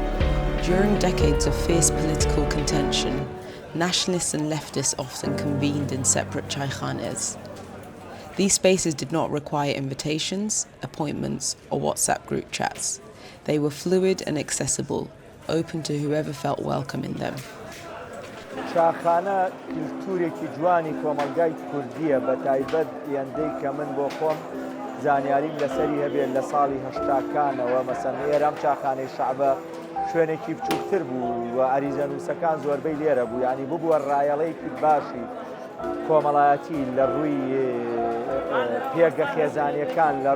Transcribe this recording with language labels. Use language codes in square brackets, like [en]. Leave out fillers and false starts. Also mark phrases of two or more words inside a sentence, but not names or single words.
[en] During decades of fierce political contention, nationalists and leftists often convened in separate çaykhanes. These spaces did not require invitations, appointments, or WhatsApp group chats. They were fluid and accessible, open to whoever felt welcome in them. [ckb] چاخانە کلتورێکی جوانی کۆمەلگای کوردیە بە تایبەت ئێندەی کە من بۆ خۆم زانیاریم لەسەری هەبێت لە ساڵی هەشتاکانەوە مەسەن ئێرەم چاخانەی شەعبە شوێنێکی بچووکتر بوو و ئەریزەنووسەکان زۆربەی لێرە بوو یعنی ببووە ڕایەڵەیەکی باشی کۆمەڵایەتی لە ڕووی پێگە خێزانیەکان لە